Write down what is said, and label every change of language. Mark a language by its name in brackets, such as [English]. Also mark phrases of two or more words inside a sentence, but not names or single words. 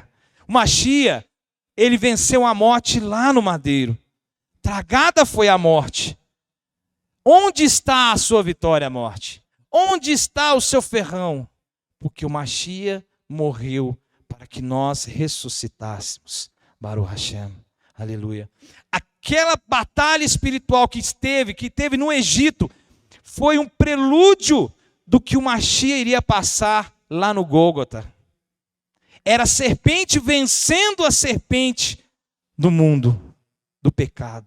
[Portuguese] O Mashiach, ele venceu a morte lá no madeiro. Tragada foi a morte. Onde está a sua vitória, morte? Onde está o seu ferrão? Porque o Mashiach morreu para que nós ressuscitássemos. [Hebrew] ברוך השם. [Portuguese] Aleluia. Aquela batalha espiritual que teve no Egito, foi um prelúdio do que o Mashiach iria passar lá no Gólgota. Era a serpente vencendo a serpente do mundo, do pecado.